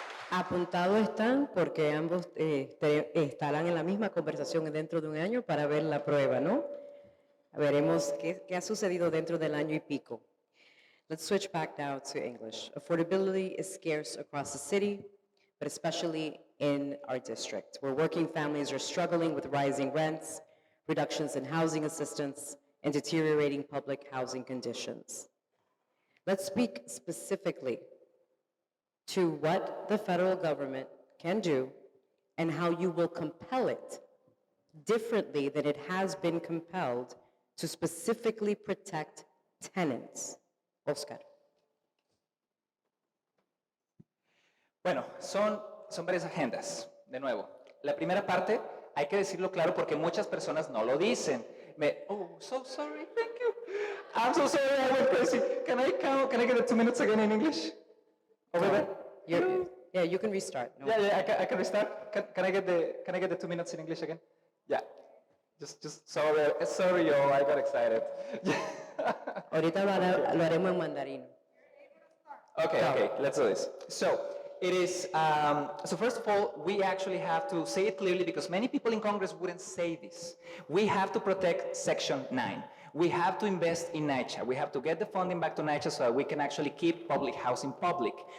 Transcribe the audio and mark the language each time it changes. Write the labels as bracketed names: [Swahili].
[Spanish] Apuntado están porque ambos estarán en la misma conversación dentro de un año para ver la prueba, ¿no? Veremos qué ha sucedido dentro del año y pico. [English] Let's switch back now to English. Affordability is scarce across the city, but especially in our district, where working families are struggling with rising rents, reductions in housing assistance, and deteriorating public housing conditions. Let's speak specifically to what the federal government can do and how you will compel it differently than it has been compelled to specifically protect tenants. Oscar. [Spanish] Bueno, son varias agendas, de nuevo. La primera parte, hay que decirlo claro porque muchas personas no lo dicen. [English] Oh, so sorry, thank you. I'm so sorry, I went crazy. Can I get the 2 minutes again in English? Over there? Yeah, you can restart. No. Yeah, I can restart. Can I get the 2 minutes in English again? Yeah. Just sorry, y'all, I got excited. [Spanish] Ahorita lo haremos en mandarín. [English] Okay, let's do this. So, it is, so first of all, we actually have to say it clearly because many people in Congress wouldn't say this. We have to protect Section 9. We have to invest in NYCHA. We have to get the funding back to NYCHA so that we can actually keep public housing public.